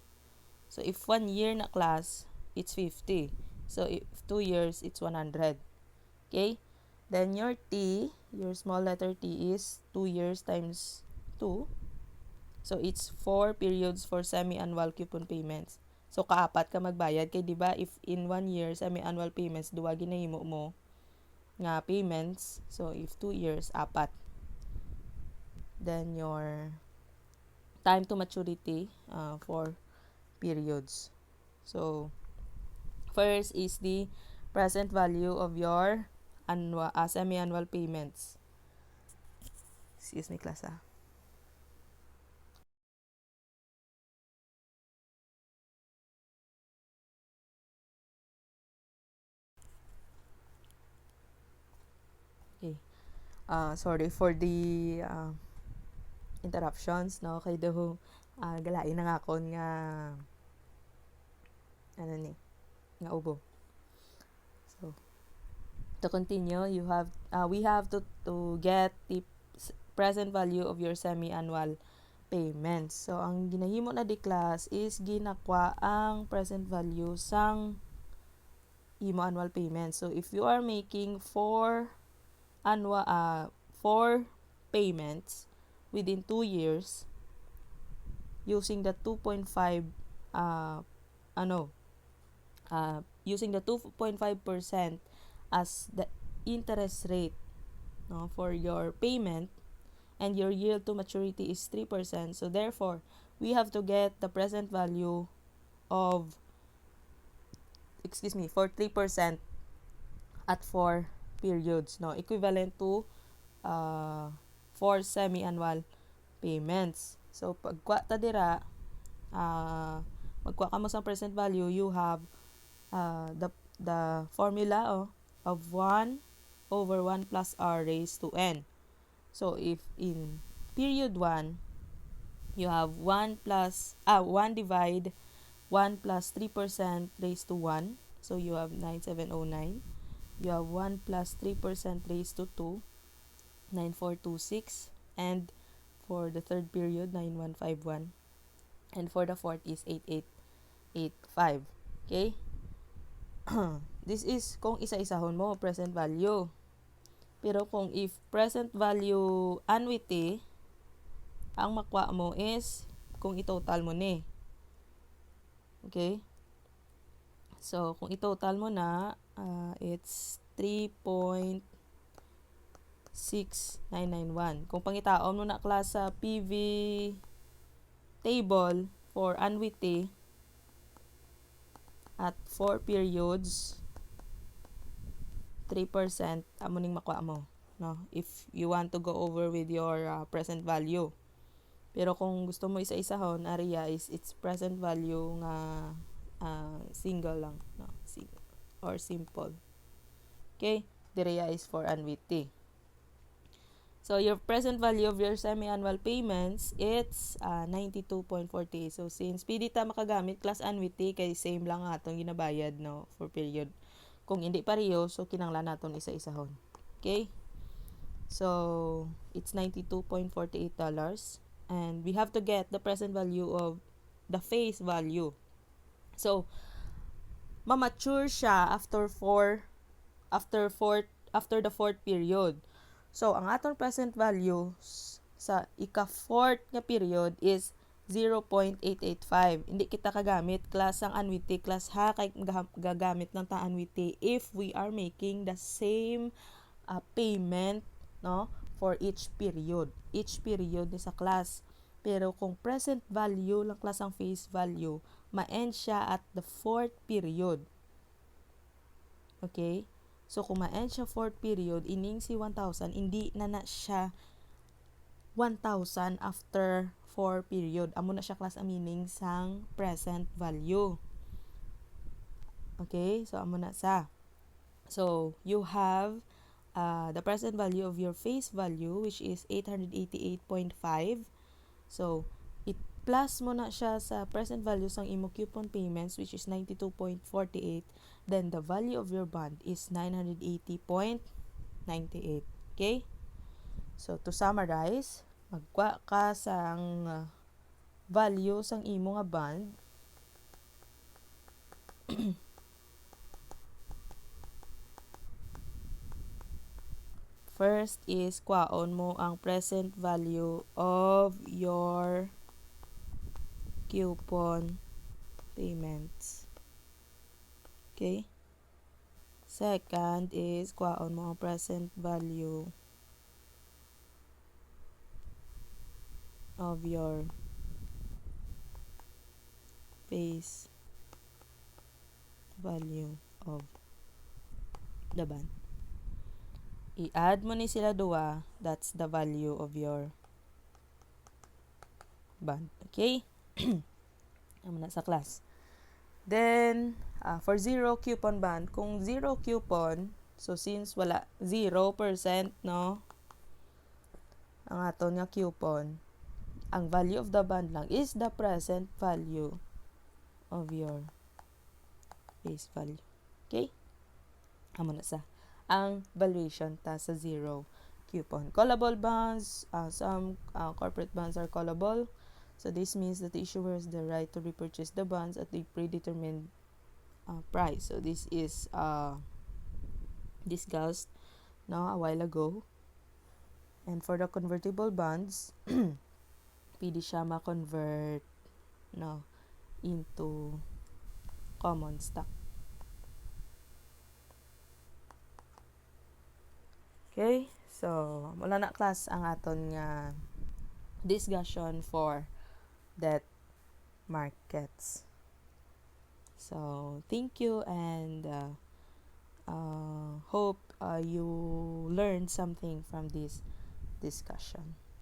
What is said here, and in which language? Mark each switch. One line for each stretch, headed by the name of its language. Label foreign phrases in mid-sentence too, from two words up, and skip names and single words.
English: So, if 1 year na class, it's 50. So, if 2 years, it's 100. Okay? Then, your T, your small letter T is 2 years times 2. So, it's 4 periods for semi-annual coupon payments. So,
Hiligaynon: kaapat ka magbayad. Kaya,
Filipino: di ba,
English: if in 1 year, semi-annual payments,
Hiligaynon: duwa ginahimo mo nga payments.
English: So, if 2 years, apat. Then, your time to maturity for periods. So, first is the present value of your semi-annual payments. Excuse me, class. Okay. Sorry for the interruptions, no?
Hiligaynon: Kay daw galain na nga akon nga nga ubo.
English: So, to continue, we have to get the present value of your semi-annual payments. So,
Hiligaynon: ang ginahimo na di class is ginakwa ang
English: present value
Hiligaynon: sang imo
English: annual payments. So, if you are making 4 payments within 2 years using the 2.5 using the 2.5% as the interest rate, no, for your payment, and your yield to maturity is 3%. So therefore, we have to get the present value of for 3% at 4 periods, no, equivalent to 4 semi-annual payments. So
Hiligaynon: pagkuha ta dira, magkuha ka mo sa
English: present value, you have the formula of 1 over 1 plus r raised to n. So if in period 1, you have 1 divide 1 plus 3% raised to 1. So you have 9709. You have 1 plus 3% raised to 2, 9426. And for the third period, 9151. And for the fourth is 8885. Okay? This is
Hiligaynon: kung isa-isahon mo,
English: present value.
Hiligaynon: Pero kung
English: if present value annuity,
Hiligaynon: ang makuha mo is kung i-total mo ni. Okay? So, kung i-total mo na, it's 3.6991. Kung pangitaon mo na class sa
English: PV table for annuity at 4 periods,
Hiligaynon: 3% amo ning makuha mo, no,
English: if you want to go over with your present value.
Hiligaynon: Pero kung gusto mo isa-isahon,
English: area is its present value
Hiligaynon: nga single lang, no,
English: or simple. Okay, the area is for annuity. So your present value of your semi-annual payments, it's 92.48.
Hiligaynon: So since pwede ta makagamit class annuity, kay same lang atong ginabayad, no,
English: for period.
Hiligaynon: Kung hindi pareho, so kinanglan naton isa-isahon.
English: Okay? So, it's $92.48. And we have to get the present value of the face value. So,
Hiligaynon: ma-mature siya
English: after the fourth period. So,
Hiligaynon: ang atong
English: present value
Hiligaynon: sa ika-fourth nga period is 0.885. Hindi kita kagamit class ang annuity class ha, kay gagamit ng ta annuity
English: if we are making the same payment,
Hiligaynon: no,
English: for each period. Each period
Hiligaynon: ni sa class. Pero kung
English: present value
Hiligaynon: lang class ang face value, ma-end siya
English: at the fourth period. Okay? So,
Hiligaynon: kung ma-end siya fourth period, ining si 1,000, hindi na siya 1,000
English: after 4 period.
Hiligaynon: Amo na siya class ang meaning sang
English: present value.
Hiligaynon: Okay? So, amo na sa.
English: So, you have the present value of your face value, which is 888.5. So,
Hiligaynon: plus mo na siya sa
English: present value
Hiligaynon: sang imo coupon payments,
English: which is
Hiligaynon: 92.48.
English: Then, the value of your bond is 980.98. Okay? So, to summarize,
Hiligaynon: magkuha ka sang value sang imo nga bond.
English: First is
Hiligaynon: kuhaon mo ang
English: present value of your coupon payments. Okay? Second is
Hiligaynon: kuhaon mo ang
English: present value of your face value of the bond.
Hiligaynon: I-add mo ni sila duwa,
English: that's the value of your bond. Okay?
Hiligaynon: Amo na sa
English: class. Then, for zero coupon bond,
Hiligaynon: kung
English: zero coupon,
Hiligaynon: so since wala 0%, no, ang aton nga coupon, ang
English: value of the bond
Hiligaynon: lang
English: is the present value of your face value. Okay?
Hiligaynon: Amo na sa. Ang valuation ta sa
English: zero coupon. Callable bonds, some corporate bonds are callable. So this means that the issuer has the right to repurchase the bonds at a predetermined price. So this is discussed a while ago. And for the convertible bonds,
Hiligaynon: pwede siya ma-convert
English: into common stock. Okay? So,
Hiligaynon: wala na class ang aton nga discussion
English: for debt markets. So, thank you and hope you learned something from this discussion.